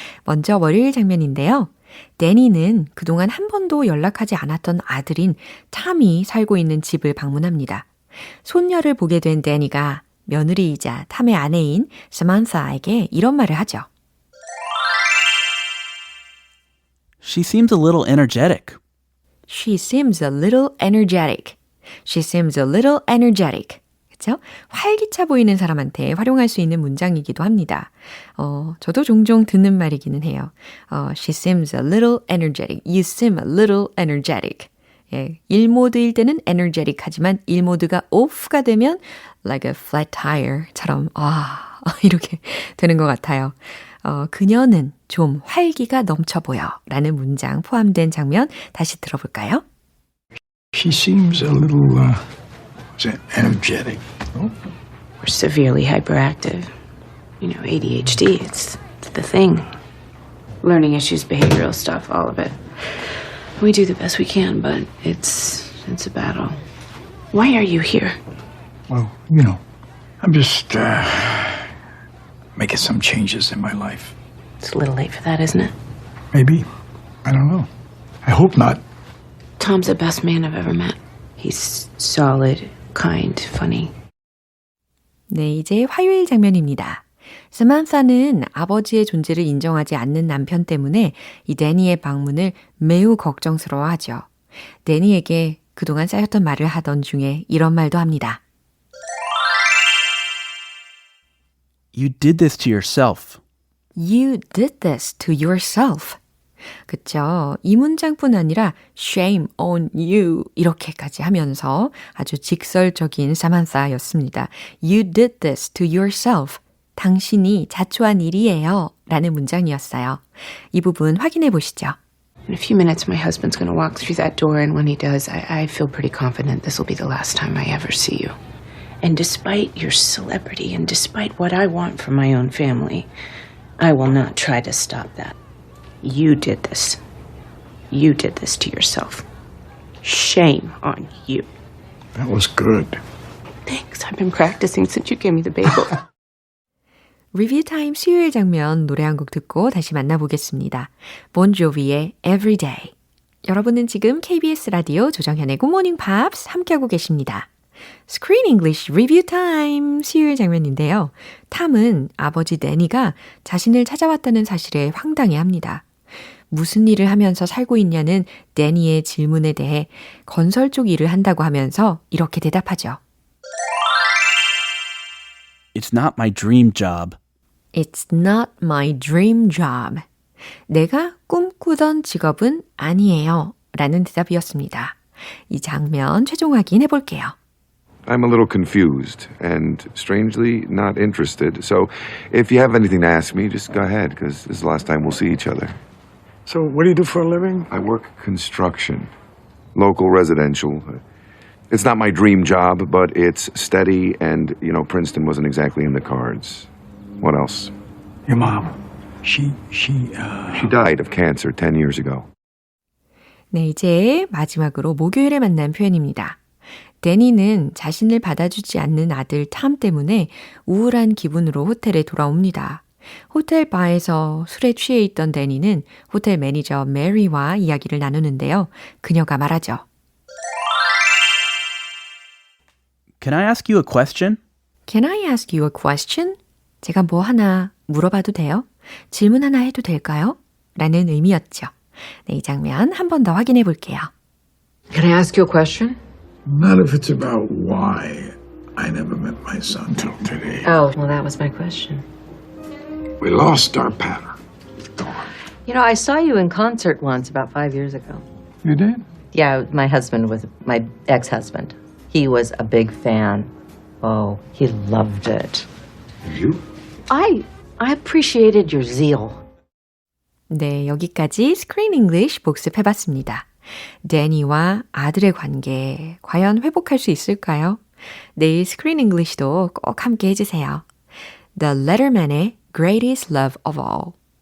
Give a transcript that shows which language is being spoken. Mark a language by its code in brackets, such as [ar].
[ko] 먼저 월요일 장면인데요. 데니는 그동안 한 번도 연락하지 않았던 아들인 탐이 살고 있는 집을 방문합니다. 손녀를 보게 된 데니가 며느리이자 탐의 아내인 서만사에게 이런 말을 하죠. [en] She seems a little energetic. She seems a little energetic. She seems a little energetic. [ko] 그렇죠? 활기차 보이는 사람한테 활용할 수 있는 문장이기도 합니다. 저도 종종 듣는 말이기는 해요. [en] She seems a little energetic. You seem a little energetic. [ko] 예, 1모드일 때는 energetic 하지만 1모드가 off가 되면 [en] like a flat tire [ko] 처럼 이렇게 되는 것 같아요. 그녀는 좀 활기가 넘쳐 보여 라는 문장 포함된 장면 다시 들어볼까요? [en] She seems a little, energetic. Or severely hyperactive. You know, ADHD, it's the thing. Learning issues, behavioral stuff, all of it. We do the best we can, but it's a battle. Why are you here? Well, I'm just, making some changes in my life. It's a little late for that, isn't it? Maybe. I don't know. I hope not. Tom's the best man I've ever met. He's solid, kind, funny. [ko] 네, 이제 화요일 장면입니다. 스만사는 아버지의 존재를 인정하지 않는 남편 때문에 이 데니의 방문을 매우 걱정스러워하죠. 데니에게 그동안 쌓였던 말을 하던 중에 이런 말도 합니다. [en] You did this to yourself. You did this to yourself. [ko] 그쵸? 이 문장뿐 아니라 [en] shame on you [ko] 이렇게까지 하면서 아주 직설적인 사만사였습니다. [en] You did this to yourself. [ko] 당신이 자초한 일이에요. 라는 문장이었어요. 이 부분 확인해 보시죠. [en] In a few minutes, my husband's going to walk through that door, and when he does, I feel pretty confident this will be the last time I ever see you. And despite your celebrity and despite what I want for my own family, I will not try to stop that. You did this. You did this to yourself. Shame on you. That was good. Thanks. I've been practicing since you gave me the bagel. [ko] 리뷰 타임 수요일 장면 노래 한 곡 듣고 다시 만나보겠습니다. 본조비의 Everyday. 여러분은 지금 KBS 라디오 조정현의 Good Morning Pops 함께하고 계십니다. Screen English Review Time 수요일 장면인데요. 탐은 아버지 데니가 자신을 찾아왔다는 사실에 황당해합니다. 무슨 일을 하면서 살고 있냐는 데니의 질문에 대해 건설 쪽 일을 한다고 하면서 이렇게 대답하죠. [en] It's not my dream job. It's not my dream job. [ko] 내가 꿈꾸던 직업은 아니에요. 라는 대답이었습니다. 이 장면 최종 확인해 볼게요. [en] I'm a little confused and strangely not interested. So if you have anything to ask me, just go ahead, because this is the last time we'll see each other. So what do you do for a living? I work construction, local residential. It's not my dream job, but it's steady, and, Princeton wasn't exactly in the cards. What else? Your mom. She died of cancer 10 years ago. [ko] 네, 이제 마지막으로 목요일에 만난 표현입니다. 데니는 자신을 받아주지 않는 아들 탐 때문에 우울한 기분으로 호텔에 돌아옵니다. 호텔 바에서 술에 취해 있던 데니는 호텔 매니저 메리와 이야기를 나누는데요. 그녀가 말하죠. [en] Can I ask you a question? Can I ask you a question? [ko] 제가 뭐 하나 물어봐도 돼요? 질문 하나 해도 될까요? 라는 의미였죠. 네, 이 장면 한 번 더 확인해 볼게요. [en] Can I ask you a question? Not if it's about why I never met my son till today. Oh, well, that was my question. We lost our pattern. You know, I saw you in concert once about 5 years ago. You did? Yeah, my husband was my ex-husband. He was a big fan. Oh, he loved it. You? I appreciated your zeal. [ko] 네, 여기까지 Screen English 복습해봤습니다. 데니와 아들의 관계 과연 회복할 수 있을까요? 내일 Screen English도 꼭 함께 해주세요. The Letterman의 Greatest Love of All.